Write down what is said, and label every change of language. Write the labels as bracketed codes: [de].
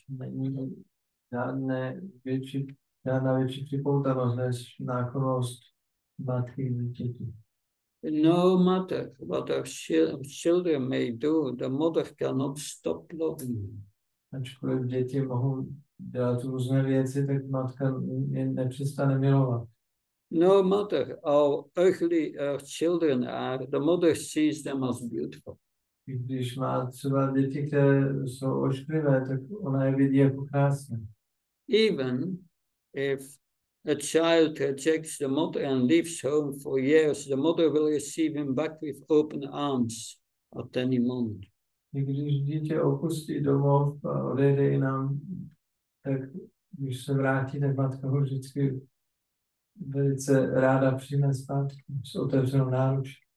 [cs] Není žádná větší připoutanost než náklonnost matky k dítěti. [en] No matter what our children may do, the mother cannot stop loving them. [cs] Ačkoliv děti mohou dělat různé věci, tak matka nepřestane milovat. [en] No matter how ugly our children are, the mother sees them as beautiful. [cs] Když má třeba děti, které jsou ošklivé, tak ona je vidí jako krásné. [en] Even if a child rejects the mother and leaves home for years, the mother will receive him back with open arms at any moment. [cs] I když dítě opustí domov a odejde jinam, tak když se vrátí, tak matka ho vždycky velice ráda přijme zpátky s otevřenou náručí.